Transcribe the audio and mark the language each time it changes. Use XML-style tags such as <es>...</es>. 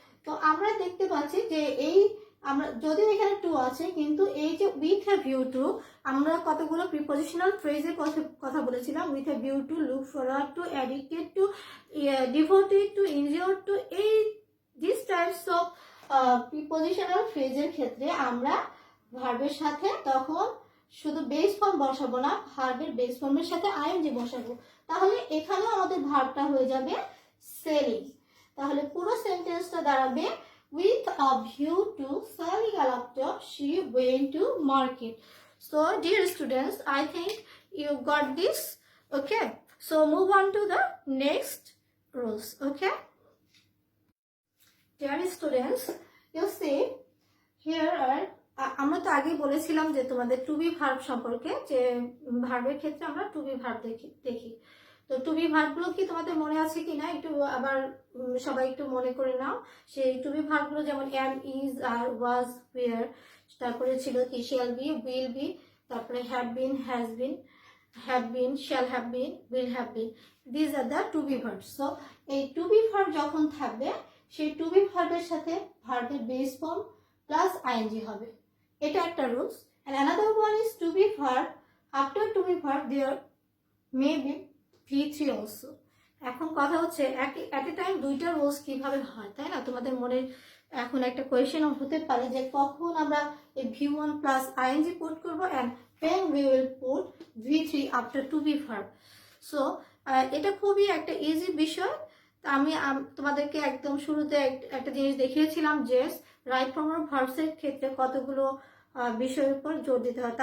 <bn>তো আমরা দেখতে পাচ্ছি যে এই আমরা যদিও এখানে টু আছে, কিন্তু এই যে উইথ আ ভিউ টু, আমরা কতগুলো প্রিপোজিশনাল ফ্রেজের কথা বলেছিলাম, with a view to, look forward to, addicted to, devoted to, injured two. এই দিস টাইপস অফ প্রিপোজিশনাল ফ্রেজের ক্ষেত্রে আমরা ভার্বের সাথে তখন শুধু বেস ফর্ম বসাবো না, ভার্বের বেস ফর্মের সাথে আইএনজি বসাবো। তাহলে এখানেও আমাদের ভার্বটা হয়ে যাবে সেলিং। তাহলে পুরো সেন্টেন্সটা দাঁড়াবে</bn> <en>with a view to selling a laptop she went to market. So dear students, I think you got this. Okay, so move on to the next rules. Okay, dear students, you see here are</en> <bn>আমরা তো আগেই বলেছিলাম যে তোমাদের two be verb সম্পর্কে, যে ভার্বের ক্ষেত্রে আমরা টু বি ভার্ব দেখি। তো টু বি ভার্বগুলো কি তোমাদের মনে আছে কিনা একটু আবার সবাই একটু মনে করে নাও। সেই টু বি ভার্বগুলো যেমন M, is, আর, was, wire, তারপরে ছিল কি শ্যাল বি, উইল বি, তারপরে have been, has been, have been, shall have been, will have been.</bn> <en>These are the to be verb.</en> <bn>So এই টু বি ভার্ব যখন থাকবে সেই two B ভার্বের সাথে ভার্বের বেস ফর্ম প্লাস আইএনজি হবে, এটা একটা rules.</bn> <en>and another one is to be verb, after to be verb there may be V3 also.</en> <bn>এখন কথা হচ্ছে</bn> <en>at a time</en> <bn>দুইটা রুলস কিভাবে হয়, তাই না? তোমাদের মনে এখন একটা কোয়েশ্চেন হতে পারে যে কখন আমরা এই</bn> <en>V1 plus ing put</en> <bn>করব</bn> <en>and when we will put V3 after to be verb.</en> <bn>So এটা খুবই একটা ইজি বিষয়। আমি তোমাদেরকে একদম শুরুতে একটা জিনিস দেখিয়েছিলাম যে রাইট ফর্ম অফ ভার্বসের ক্ষেত্রে কতগুলো বিষয়ের উপর জোর দিতে হয়।</bn>